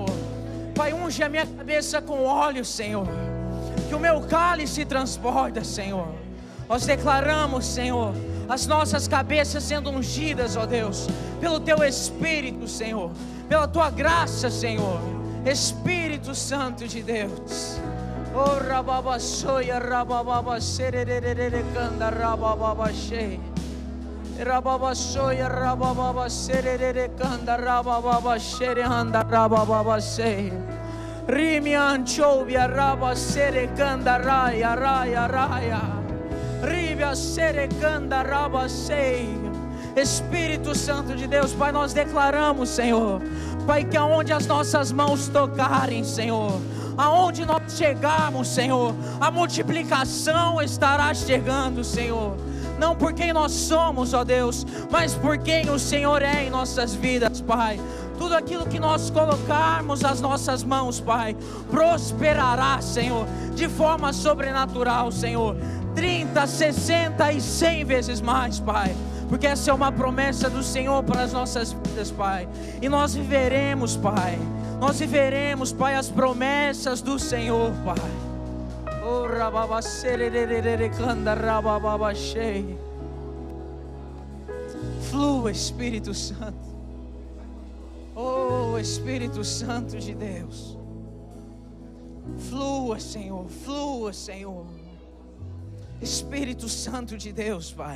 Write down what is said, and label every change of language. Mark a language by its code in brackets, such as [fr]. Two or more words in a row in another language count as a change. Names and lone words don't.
[pt] Pai, unge a minha cabeça com óleo, Senhor, que o meu cálice transborda, Senhor. Nós declaramos, Senhor, as nossas cabeças sendo ungidas, ó Deus, pelo Teu Espírito, Senhor, pela Tua graça, Senhor. Espírito Santo de Deus. Oh, rababaçoia, rabababa, serererere, canda, rabababa, cheia. Rababaçoia, rabababa, sererere, canda, rabababa, xereanda, rabababa, cheia. Rimi anchovia, raba, serecanda, raia, raia, raia. Ribia, serecanda, raba, cheia. Espírito Santo de Deus, Pai, nós declaramos, Senhor, Pai, que aonde as nossas mãos tocarem, Senhor, aonde nós chegarmos, Senhor, a multiplicação estará chegando, Senhor. Não por quem nós somos, ó Deus, mas por quem o Senhor é em nossas vidas, Pai. Tudo aquilo que nós colocarmos as nossas mãos, Pai, prosperará, Senhor, de forma sobrenatural, Senhor. 30, 60 e 100 vezes mais, Pai. Porque essa é uma promessa do Senhor para as nossas vidas, Pai. E nós viveremos, Pai. Nós viveremos, Pai, as promessas do Senhor, Pai. Oh, rababa, serererere, canda, rababa, cheia. Flua, Espírito Santo. Oh, Espírito Santo de Deus. Flua, Senhor. Flua, Senhor. Espírito Santo de Deus, Pai.